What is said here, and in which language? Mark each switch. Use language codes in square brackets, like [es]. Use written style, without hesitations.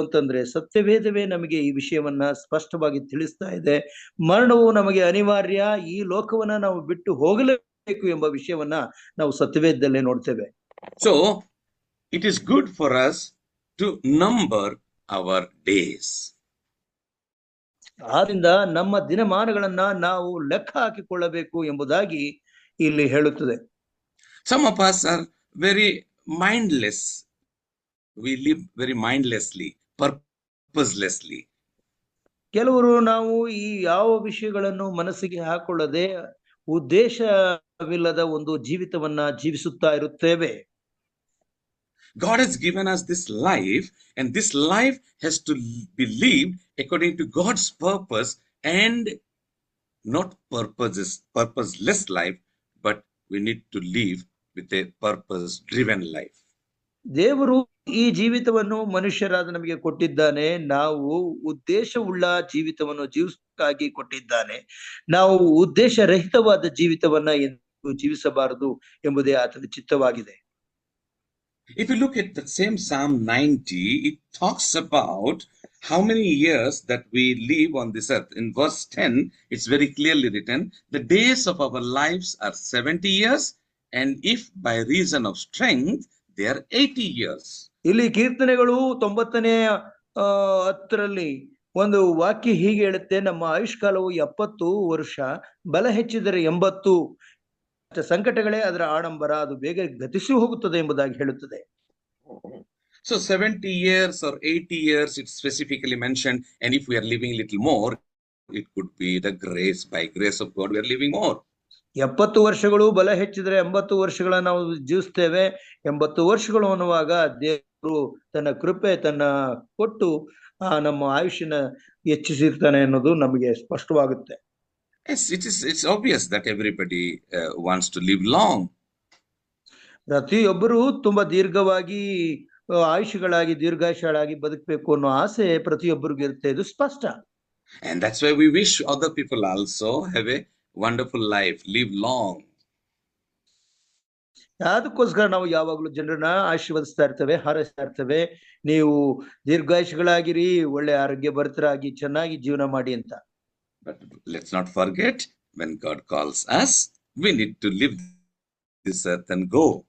[kn] ಅಂತಂದ್ರೆ ಸತ್ಯವೇದವೇ ನಮಗೆ ಈ ವಿಷಯವನ್ನ ಸ್ಪಷ್ಟವಾಗಿ ತಿಳಿಸ್ತಾ ಇದೆ. ಮರಣವು ನಮಗೆ ಅನಿವಾರ್ಯ, ಈ ಲೋಕವನ್ನ ನಾವು ಬಿಟ್ಟು ಹೋಗಲೇಬೇಕು ಎಂಬ ವಿಷಯವನ್ನ ನಾವು ಸತ್ಯವೇದದಲ್ಲೇ ನೋಡ್ತೇವೆ. [en] So it is good for us to number our days. [kn] ಆದ್ರಿಂದ ನಮ್ಮ ದಿನಮಾನಗಳನ್ನ ನಾವು ಲೆಕ್ಕ ಹಾಕಿಕೊಳ್ಳಬೇಕು ಎಂಬುದಾಗಿ ಇಲ್ಲಿ ಹೇಳುತ್ತದೆ. [en] Some of us are very mindless. We live very mindlessly, purposelessly. [kn] ಕೆಲವರು ನಾವು ಈ ಯಾವ ವಿಷಯಗಳನ್ನು ಮನಸ್ಸಿಗೆ ಹಾಕೊಳ್ಳದೆ ಉದ್ದೇಶವಿಲ್ಲದ ಒಂದು ಜೀವಿತವನ್ನ ಜೀವಿಸುತ್ತಾ ಇರುತ್ತೇವೆ. [en] God has given us this life, and this life has to be lived according to God's purpose, and not purposeless life, but we need to live with a purpose-driven life. [kn] ದೇವರು ಈ ಜೀವಿತವನ್ನು ಮನುಷ್ಯರಾದ ನಮಗೆ ಕೊಟ್ಟಿದ್ದಾನೆ. ನಾವು ಉದ್ದೇಶವುಳ್ಳ ಜೀವಿತವನ್ನು ಜೀವಿಸಕ್ಕಾಗಿ ಕೊಟ್ಟಿದ್ದಾನೆ. ನಾವು ಉದ್ದೇಶರಹಿತವಾದ ಜೀವಿತವನ್ನ ಜೀವಿಸಬಾರದು ಎಂಬುದೇ ಆತನ ಚಿತ್ತವಾಗಿದೆ. [en] If you look at the same Psalm 90, it talks about how many years that we live on this earth. In verse 10, it's very clearly written, the days of our lives are 70 years, and if by reason of strength, they are 80 years. [kn] ಇಲ್ಲಿ ಕೀರ್ತನೆಗಳು 90:10 ಒಂದು ವಾಕ್ಯ ಹೀಗೆ ಹೇಳುತ್ತೆ, ನಮ್ಮ ಆಯುಷ್ಕಾಲವು 70 ವರ್ಷ, ಬಲ ಹೆಚ್ಚಿದರೆ 80. ಸಂಕಟಗಳೇ ಅದರ ಆಡಂಬರ, ಅದು ಬೇಗ ಗತಿಸಿ ಹೋಗುತ್ತದೆ ಎಂಬುದಾಗಿ ಹೇಳುತ್ತದೆ. [en] So 70 years or 80 years, it's specifically mentioned, and if we are living a little more, it could be the grace, by grace of God we are living more. [kn] 70 ವರ್ಷಗಳು, ಬಲ ಹೆಚ್ಚಿದ್ರೆ 80 ವರ್ಷಗಳನ್ನ ನಾವು ಜೀವಿಸ್ತೇವೆ. 80 ವರ್ಷಗಳು ಅನ್ನುವಾಗ ದೇವರು ತನ್ನ ಕೃಪೆ ತನ್ನ ಕೊಟ್ಟು ನಮ್ಮ ಆಯುಷ್ಯನ ಹೆಚ್ಚಿಸಿರ್ತಾನೆ ಅನ್ನೋದು ನಮಗೆ ಸ್ಪಷ್ಟವಾಗುತ್ತೆ. [en] Yes, it's obvious that everybody wants to live long. [kn] ಪ್ರತಿಯೊಬ್ಬರು ತುಂಬಾ ದೀರ್ಘವಾಗಿ ಆಯುಷ್ಯಗಳಾಗಿ ದೀರ್ಘಾಯುಷ್ಯಗಳಾಗಿ ಬದುಕಬೇಕು ಅನ್ನೋ ಆಸೆ ಪ್ರತಿಯೊಬ್ಬರಿಗೂ ಇರುತ್ತೆ, ಇದು ಸ್ಪಷ್ಟ. [en] And that's why we wish other people also have a wonderful life, live long. [kn] ಅದಕ್ಕೋಸ್ಕರ ನಾವು ಯಾವಾಗಲೂ ಜನರನ್ನ ಆಶೀರ್ವದಿಸ್ತಾ ಇರ್ತೇವೆ, ಹಾರೈಸ್ತಾ ಇರ್ತೇವೆ, ನೀವು ದೀರ್ಘಾಯುಷಗಳಾಗಿರಿ, ಒಳ್ಳೆ ಆರೋಗ್ಯ ಭರಿತರಾಗಿ ಚೆನ್ನಾಗಿ ಜೀವನ ಮಾಡಿ ಅಂತ. [en] But let's not forget, when God calls us, we need to leave this earth and go.